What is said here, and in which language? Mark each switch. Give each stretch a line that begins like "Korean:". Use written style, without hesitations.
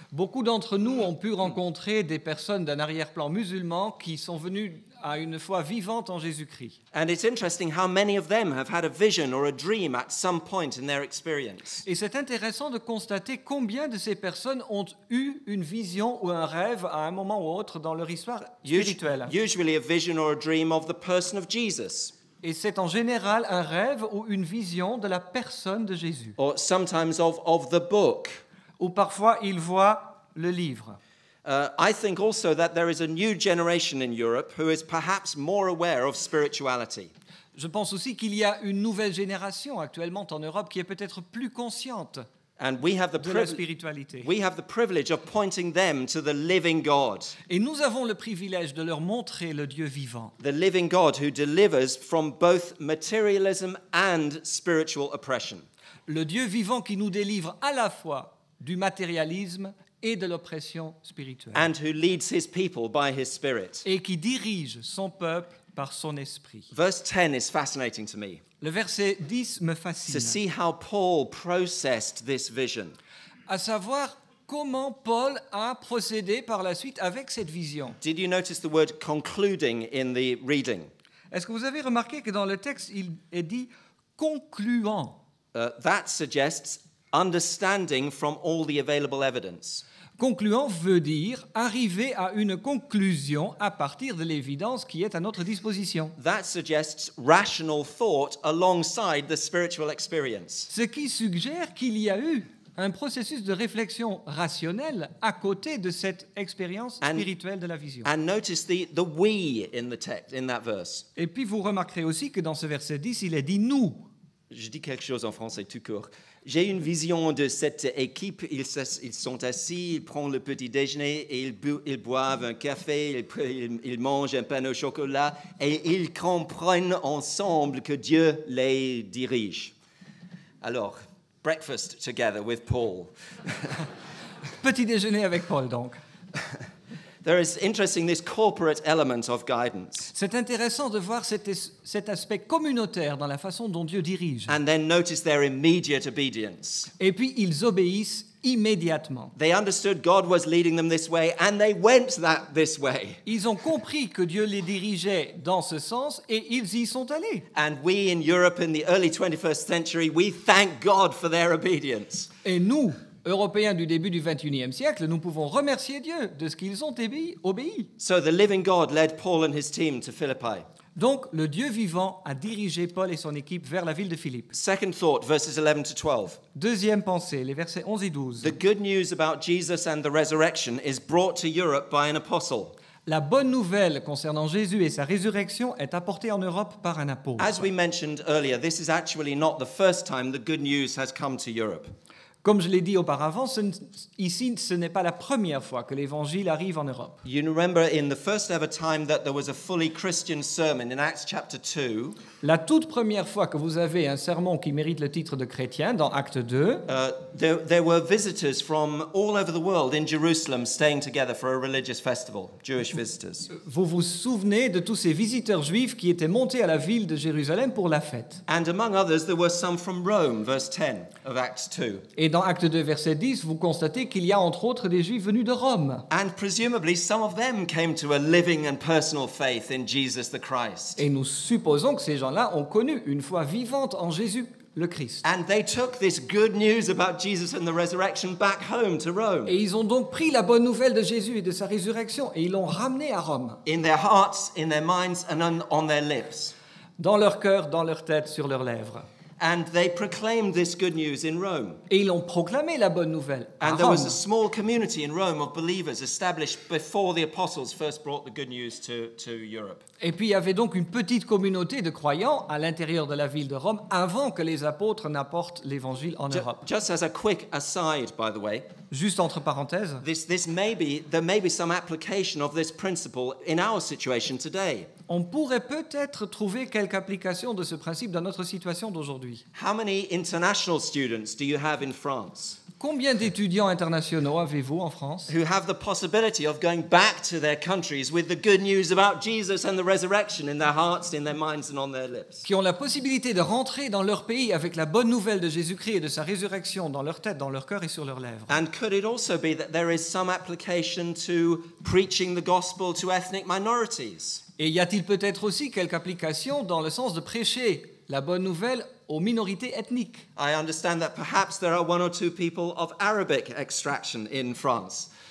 French: Beaucoup d'entre nous ont pu rencontrer des personnes d'un arrière-plan musulman qui sont venues à une foi vivante en Jésus-Christ.
English: And it's interesting how many of them have had a vision or a dream at some point in their experience.
French: Et c'est intéressant de constater combien de ces personnes ont eu une vision ou un rêve à un moment ou autre dans leur histoire spirituelle.
English: Usually a vision or a dream of the person of Jesus.
French: Et c'est en général un rêve ou une vision de la personne de Jésus.
English: Or sometimes of the book.
French: Ou parfois ils voient le livre.
English: I think also that there is a new generation in Europe who is perhaps more aware of spirituality.
French: Je pense aussi qu'il y a une nouvelle génération actuellement en Europe qui est peut-être plus consciente
English: And we have
French: de la spiritualité.
English: we have the privilege of pointing them to the living God.
French: Et nous avons le privilège de leur montrer le Dieu vivant.
English: The living God who delivers from both materialism and spiritual oppression.
French: Le Dieu vivant qui nous délivre à la fois du matérialisme et de l'oppression spirituelle.
English: And who leads his people by his spirit.
French: Et qui dirige son peuple par son esprit.
English: Verse 10 is fascinating to me.
French: Le verset 10 me
English: To
French: fascine.
English: see how Paul processed this vision.
French: À savoir comment Paul a procédé par la suite avec cette vision.
English: Did you notice the word concluding in the reading?
French: Est-ce que vous avez remarqué que dans le texte, il est dit concluant?
English: That suggests understanding from all the available evidence.
French: Concluant veut dire arriver à une conclusion à partir de l'évidence qui est à notre disposition.
English: That suggests rational thought alongside the spiritual experience.
French: Ce qui suggère qu'il y a eu un processus de réflexion rationnelle à côté de cette expérience spirituelle de la vision.
English: And notice the we in the text, in that verse.
French: Et puis vous remarquerez aussi que dans ce verset 10, il est dit « nous ». Je dis quelque chose en français tout court. J'ai une vision de cette équipe. Ils sont assis, ils prennent le petit déjeuner et ils boivent un café, ils mangent un pain au chocolat et ils comprennent ensemble que Dieu les dirige. Alors,
English: breakfast together with Paul.
French: Petit déjeuner avec Paul, donc.
English: There is interesting this corporate element of guidance.
French: C'est intéressant de voir cet aspect communautaire dans la façon dont Dieu dirige.
English: And then notice their immediate obedience.
French: Et puis, ils obéissent immédiatement.
English: They understood God was leading them this way and they went this way.
French: Ils ont compris que Dieu les dirigeait dans ce sens et ils y sont allés.
English: And we in Europe in the early 21st century, we thank God for their obedience.
French: Et nous, Européens du début du XXIe siècle, nous pouvons remercier Dieu de ce qu'ils ont obéi.
English: So the living God led Paul and his team to Philippi.
French: Donc, le Dieu vivant a dirigé Paul et son équipe vers la ville de Philippe.
English: Second thought, verses 11 to 12.
French: Deuxième pensée, les versets 11 et 12.
English: The good news about Jesus and the resurrection is brought to Europe by an apostle.
French: La bonne nouvelle concernant Jésus et sa résurrection est apportée en Europe par un apôtre.
English: As we mentioned earlier, this is actually not the first time the good news has come to Europe.
French: Comme je l'ai dit auparavant, ici, ce n'est pas la première fois que l'Évangile arrive en Europe.
English: You remember in the first ever time that there was a fully Christian sermon in Acts chapter 2,
French: La toute première fois que vous avez un sermon qui mérite le titre de chrétien, dans Acte 2,
English: there were visitors from all over the world in Jerusalem staying together for a religious festival, Jewish visitors.
French: vous vous souvenez de tous ces visiteurs juifs qui étaient montés à la ville de Jérusalem pour la fête.
English: And among others, there were some from Rome, verse 10 of Acts 2.
French: Et dans Acte 2, verset 10, vous constatez qu'il y a entre autres des Juifs venus de Rome.
English: And presumably some of them came to a living and personal faith in Jesus the Christ.
French: Et nous supposons que ces gens-là ont connu une foi vivante en Jésus le Christ.
English: And they took this good news about Jesus and the resurrection back home to Rome.
French: Et ils ont donc pris la bonne nouvelle de Jésus et de sa résurrection et ils l'ont ramenée à Rome.
English: In their hearts, in their minds, and on their lips.
French: Dans leur cœur, dans leur tête, sur leurs lèvres.
English: And they proclaimed this good news in Rome.
French: Et ils ont proclamé la bonne nouvelle à
English: And there was
French: Rome.
English: a small community in Rome of believers established before the apostles first brought the good news to Europe.
French: Et puis il y avait donc une petite communauté de croyants à l'intérieur de la ville de Rome avant que les apôtres n'apportent l'évangile en Europe.
English: Just as a quick aside, by the way,
French: Juste entre parenthèses,
English: there may be some application of this principle in our situation today.
French: on pourrait peut-être trouver quelque application de ce principe dans notre situation d'aujourd'hui.
English: How many international students do you have in France
French: Combien d'étudiants internationaux avez-vous en France
English: who have the possibility of going back to their countries with the good news about Jesus and the resurrection in their hearts, in their minds, and on their lips?
French: qui ont la possibilité de rentrer dans leur pays avec la bonne nouvelle de Jésus-Christ et de sa résurrection dans leur tête, dans leur cœur et sur leurs lèvres.
English: And could it also be that there is some application to preaching the gospel to ethnic minorities?
French: Et y a-t-il peut-être aussi quelque application dans le sens de prêcher la bonne nouvelle aux minorités ethniques?
English: I understand that perhaps there are one or two people of Arabic extraction in France.